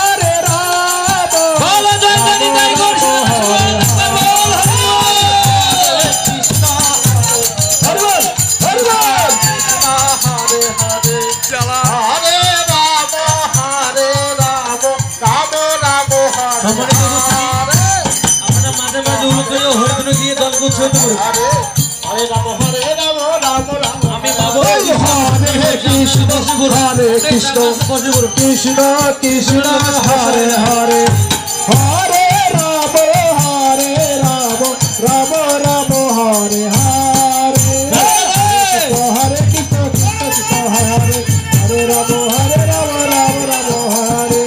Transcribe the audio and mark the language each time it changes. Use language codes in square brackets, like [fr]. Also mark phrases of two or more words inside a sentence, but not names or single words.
[bn] বলো জয় জয় জয় গৌর শ্রী বল হরে বল হরে বল [sa] हरे हरे [bn] Chala [sa] हरे राम राम हरे हरे [bn] আমরা মাঝে মাঝে উল্লেখ করে হরিগুণ গিয়ে দল গুছিয়ে দেব [sa] हरे राम राम राम [bn] আমি বাবু [sa] हरे कृष्ण हरे कृष्ण कृष्ण कृष्ण हरे हरे हरे राम राम राम हरे हरे हरे कृष्ण कृष्ण कृष्ण हरे हरे हरे राम राम राम हरे